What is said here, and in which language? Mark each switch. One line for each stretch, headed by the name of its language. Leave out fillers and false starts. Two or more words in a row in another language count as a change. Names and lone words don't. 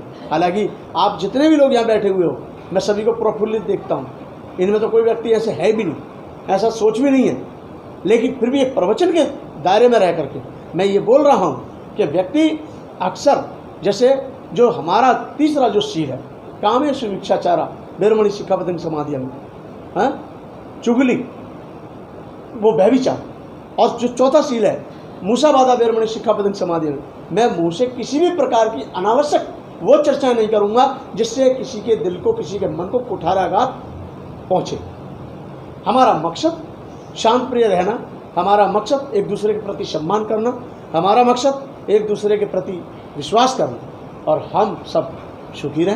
Hindi: हालांकि आप जितने भी लोग यहाँ बैठे हुए हो, मैं सभी को प्रफुल्लित देखता हूँ, इनमें तो कोई व्यक्ति ऐसे है भी नहीं, ऐसा सोच भी नहीं है, लेकिन फिर भी एक प्रवचन के दायरे में रह करके मैं ये बोल रहा हूँ कि व्यक्ति अक्सर, जैसे जो हमारा तीसरा जो शील है,
Pali: कामेषु मिच्छाचारा वेरमणि सिक्खापदं समाधियामि,
Hindi: चुगली, वो व्यभिचार, और जो चौथा शील है
Pali: मूसावादा वेरमणि सिक्खापदं समाधियामि,
Hindi: मैं मुँह से किसी भी प्रकार की अनावश्यक वो चर्चा नहीं करूँगा जिससे किसी के दिल को, किसी के मन को कुठाराघात पहुँचे। हमारा मकसद शांत प्रिय रहना, हमारा मकसद एक दूसरे के प्रति सम्मान करना, हमारा मकसद एक दूसरे के प्रति विश्वास करना, और हम सब सुखी रहें।